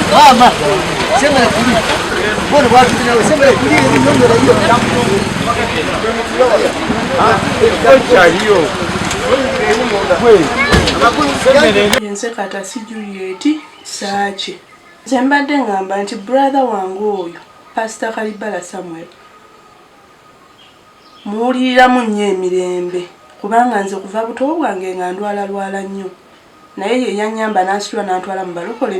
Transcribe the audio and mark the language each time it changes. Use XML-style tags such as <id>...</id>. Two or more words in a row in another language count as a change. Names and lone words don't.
<sw>Mama, sema ya kuli. Mbona watu nao sema ya kuli ni ndio hiyo. Acha hiyo.</sw> <lg>Nze kata si Juliet Saache. Nze mbadde ngamba nti brother wange oyo Paasita Kalibbala Samuel muwuliriramu nnyo emirembe kubanga nze kuva buto bwange nga ndwala nnyo naye ye yannyamba n'asitula n'antwala mu balokole</lg>